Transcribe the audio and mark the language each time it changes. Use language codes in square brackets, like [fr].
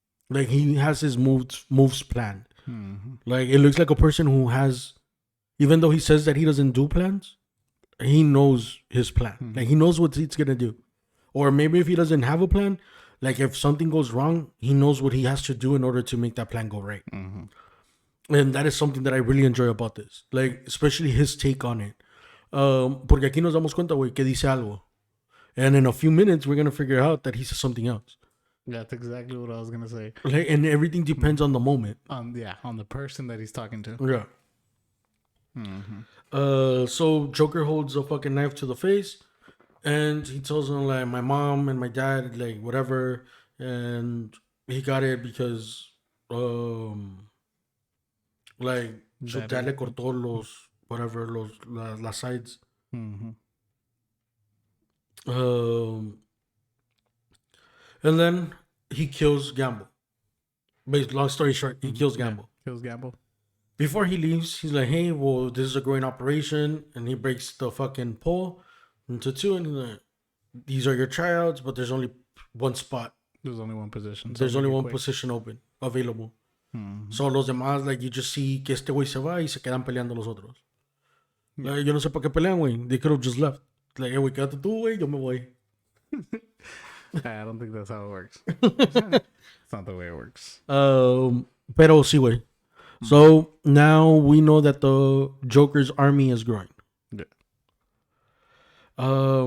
[en] Like he has his moves planned. Like it looks like a person who has, even though he says that he doesn't do plans, he knows his plan. Like he knows what he's gonna do. Or maybe if he doesn't have a plan, like if something goes wrong, he knows what he has to do in order to make that plan go right. And that is something that I really enjoy about this. Like, especially his take on it. [es] Porque aquí nos damos cuenta, güey, que dice algo. [en] And in a few minutes, we're going to figure out that he says something else. That's exactly what I was gonna say. Like, and everything depends on the moment. On the person that he's talking to. Yeah. So Joker holds a fucking knife to the face. And he tells him, like, my mom and my dad, like, whatever. And he got it because, like, [es] su dad le cortó las [en] sides. And then he kills Gamble. But long story short, he kills Gamble. Kills Gamble. Before he leaves, he's like, hey, well, this is a growing operation. And he breaks the fucking pole into two. And he's like, these are your tryouts, but there's only one spot. There's only one position. There's only one position open, available. [es] So los demás, like, [en] you just see [es] que este güey se va y se quedan peleando los otros. Like, yo no sé por qué pelean, güey. [en] They could have just left. [es] Like, hey, güey, quédate tú, güey, yo me voy. [en] I don't think that's how it works. It's not the way it works. [es] Pero sí, güey. [en] So now we know that the Joker's army is growing. Yeah.